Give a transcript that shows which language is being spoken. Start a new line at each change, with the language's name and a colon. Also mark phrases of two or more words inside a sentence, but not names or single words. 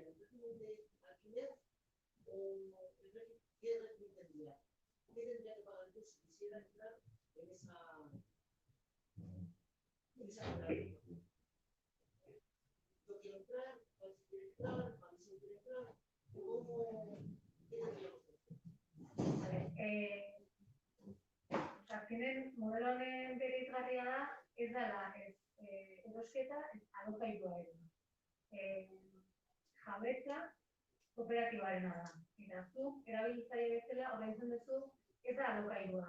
Spanish: ¿El régimen de alquiler o qué régimen tendría? ¿Qué tendría que pagar yo si quisiera entrar en esa cooperativa? Yo quiero entrar, ¿cuál se quiere entrar? ¿Cuál se quiere entrar? ¿Cómo? ¿Qué tendríamos que hacer?
Basque: Azkenen modelo honen bereizgarria da, ez dela erosketa alokairua ere. Jabetza kooperatibarena da. Eta zu, erabiltzaile bezala, ordaintzen duzu, ez da alokairua.